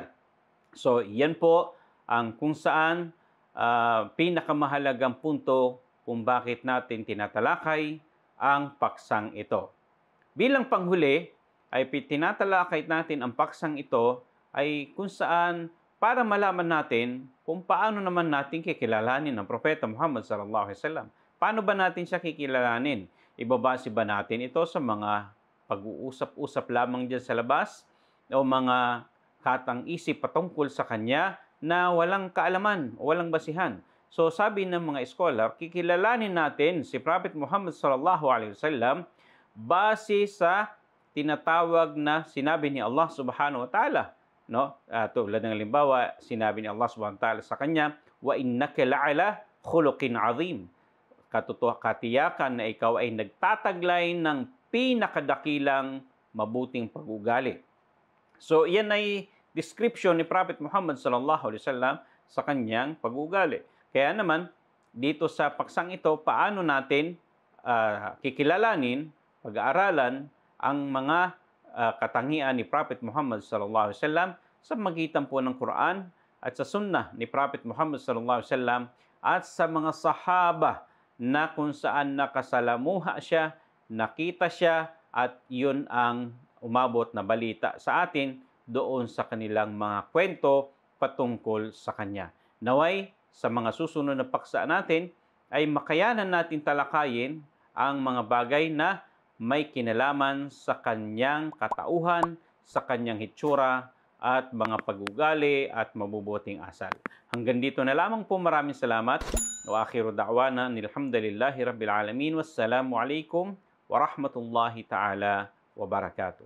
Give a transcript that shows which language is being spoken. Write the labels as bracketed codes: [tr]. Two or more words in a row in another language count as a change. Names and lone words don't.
[tl] So, yan po ang kung saan pinakamahalagang punto kung bakit natin tinatalakay ang paksang ito. Bilang panghuli, ay tinatalakay natin ang paksang ito ay kung saan para malaman natin kung paano naman natin kikilalanin ang Propeta Muhammad [ar] صلى الله عليه وسلم. [tl] Paano ba natin siya kikilalanin? Ibabase ba natin ito sa mga pag-uusap-usap lamang dyan sa labas o mga katang-isip patungkol sa kanya na walang kaalaman o walang basihan? So sabi ng mga scholar, kikilalanin natin si Prophet Muhammad [ar] صلى الله عليه وسلم [tl] base sa tinatawag na sinabi ni Allah [ar] سبحانه وتعالى. [tl] No? Tulad ng halimbawa, sinabi ni Allah [ar] سبحانه وتعالى [tl] sa kanya, [ar] "وإنك لعلى خلق عظيم." [tl] Katiyakan na ikaw ay nagtataglay ng pinakadakilang mabuting pag-ugali. So, yan ay description ni Prophet Muhammad [ar] صلى الله عليه وسلم [tl] sa kanyang pag-ugali. Kaya naman, dito sa paksang ito, paano natin kikilalanin, pag-aaralan ang mga katangian ni Prophet Muhammad [ar] صلى الله عليه وسلم [tl] sa magitan po ng Quran at sa sunnah ni Prophet Muhammad [ar] صلى الله عليه وسلم [tl] at sa mga sahaba na kung saan nakasalamuha siya, nakita siya, at yun ang umabot na balita sa atin doon sa kanilang mga kwento patungkol sa kanya. Naway, sa mga susunod na paksa natin, ay makayanan natin talakayin ang mga bagay na may kinalaman sa kanyang katauhan, sa kanyang hitsura, at mga pag-ugali at mabubuting asal. Hanggang dito na lamang po. Maraming salamat. [ar] وآخر دعوانا الحمد لله رب العالمين. والسلام عليكم ورحمة الله تعالى وبركاته.